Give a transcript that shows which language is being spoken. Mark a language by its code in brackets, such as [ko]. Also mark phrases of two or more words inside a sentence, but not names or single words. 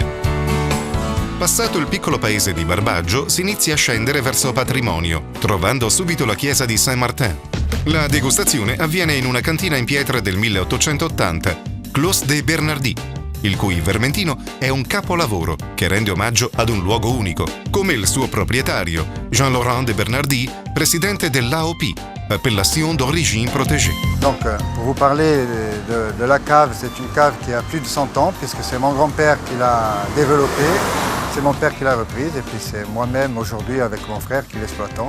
[it] Passato il piccolo paese di Barbaggio, si inizia a scendere verso Patrimonio, trovando subito la chiesa di Saint-Martin. La degustazione avviene in una cantina in pietra del 1880, Clos de Bernardi, il cui Vermentino è un capolavoro che rende omaggio ad un luogo unico, come il suo proprietario, [fr] Jean-Laurent de Bernardi, [it] presidente dell'AOP, [fr] appellation d'origine protégée. Donc, pour vous parler de la cave, c'est une cave qui a plus de 100 ans, puisque c'est mon grand-père qui l'a développée, c'est mon père qui l'a reprise, et puis c'est moi-même aujourd'hui avec mon frère qui l'exploitons.